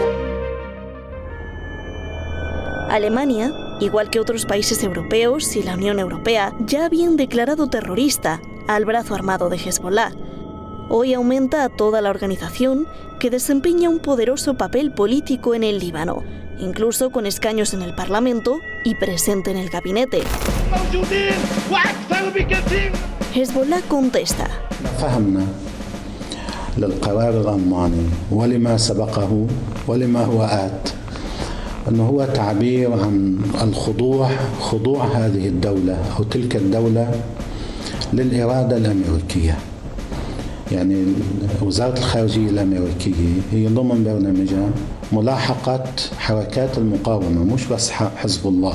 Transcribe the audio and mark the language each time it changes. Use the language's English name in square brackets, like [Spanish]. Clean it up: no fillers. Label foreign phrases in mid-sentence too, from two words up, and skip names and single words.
[Spanish] Alemania, igual que otros países europeos y la Unión Europea, ya habían declarado terrorista al brazo armado de Hezbollah. Hoy aumenta a toda la organización, que desempeña un poderoso papel político en el Líbano, incluso con escaños en el Parlamento y presente en el gabinete. Hezbollah contesta. [Arabic] للقرار الألماني ولما سبقه ولما هو آت أنه هو تعبير عن خضوع هذه الدولة أو تلك الدولة للإرادة الأمريكية. يعني وزارة الخارجية الأمريكية هي ضمن برنامجها ملاحقة حركات المقاومة، مش بس حزب الله.